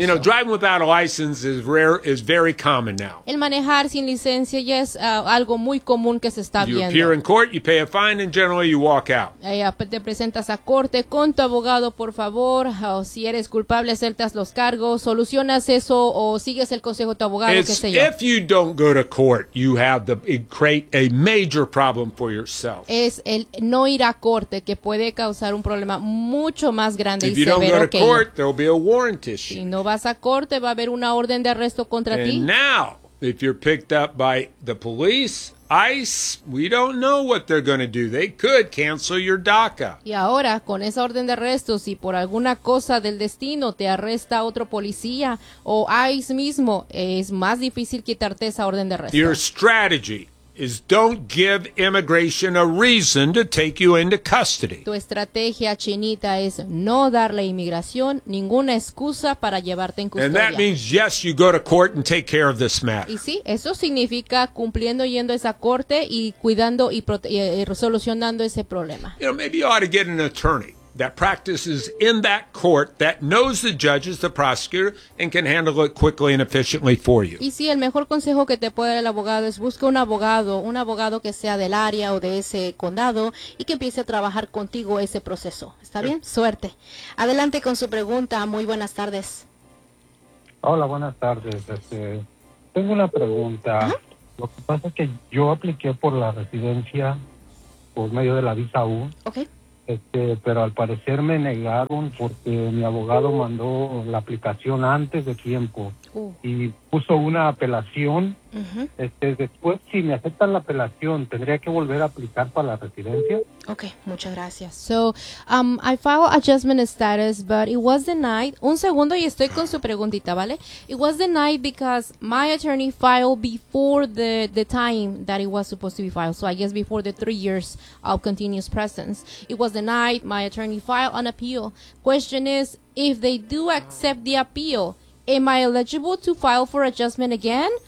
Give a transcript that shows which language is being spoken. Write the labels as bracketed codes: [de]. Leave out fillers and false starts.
[en] You know, driving without a license is rare, is very common now. [es] El manejar sin licencia ya es algo muy común que se está viendo. [en] You appear in court, you pay a fine, and generally you walk out. [es] Te presentas a corte con tu abogado, por favor, o si eres culpable, aceptas los cargos, solucionas eso. O sigues el consejo de tu abogado, qué sé yo. [en] If you don't go to court, you have to create a major problem for yourself. [es] Es el no ir a corte que puede causar un problema mucho más grande [en] if [es] y severo que. [en] If you don't go to court, there will be a warrant issue. [es] Si no vas a corte, va a haber una orden de arresto contra [en] and [es] ti. [en] And now, if you're picked up by the police, ICE, we don't know what they're going to do. They could cancel your DACA. [es] Y ahora, con esa orden de arresto, si por alguna cosa del destino te arresta otro policía o ICE mismo, es más difícil quitarte esa orden de arresto. [en] Your strategy is don't give immigration a reason to take you into custody. [es] Tu estrategia, Chinita, es no darle a inmigración ninguna excusa para llevarte en custodia. [en] And that means, yes, you go to court and take care of this matter. [es] Y sí, eso significa cumpliendo yendo a esa corte y cuidando y solucionando ese problema. [en] You know, maybe you ought to get an attorney that practices in that court, that knows the judges, the prosecutor, and can handle it quickly and efficiently for you. [es] Y sí, el mejor consejo que te puede dar el abogado es busca un abogado que sea del área o de ese condado y que empiece a trabajar contigo ese proceso. ¿Está bien? Sí. Suerte. Adelante con su pregunta. Muy buenas tardes. Hola, buenas tardes. Tengo una pregunta. ¿Ah? Lo que pasa es que yo apliqué por la residencia por medio de la visa U. [en] Okay. [es] Pero al parecer me negaron porque mi abogado mandó la aplicación antes de tiempo y puso una apelación. Después, si me aceptan la apelación, ¿tendría que volver a aplicar para la residencia? Okay, muchas gracias. [en] So, I filed adjustment status, but it was denied. [es] Un segundo y estoy con su preguntita, ¿vale? [en] It was denied because my attorney filed before the time that it was supposed to be filed. So, I guess before the 3 years of continuous presence. It was denied. My attorney filed an appeal. Question is, if they do accept the appeal, am I eligible to file for adjustment again?